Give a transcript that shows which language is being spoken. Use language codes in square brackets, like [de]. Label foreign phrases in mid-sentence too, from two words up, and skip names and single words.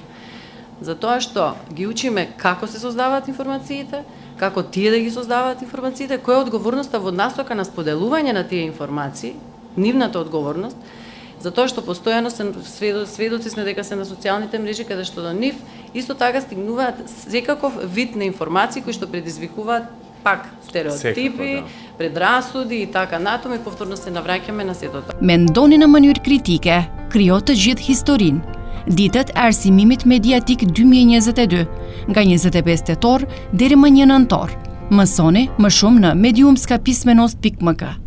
[mk] Затоа што ги учиме како се создаваат информациите, како тие да ги создаваат информациите, која е одговорноста во насока на споделување на тие информации, нивната одговорност, затоа што постојано сведоци сме дека се на социјалните мрежи каде што до нив исто така стигнуваат секаков вид на информации кои што предизвикуваат пак стереотипи, предрасуди и така натаму и повторно се навраќаме на сето тоа. [sq] Mendoni në mënyrë kritike, krijo të gjithë historinë. Ditët e arsimimit mediatik 2022, nga 25 tetor deri më 1 nëntor. Mësoni më shumë në mediumskapismenost.mk.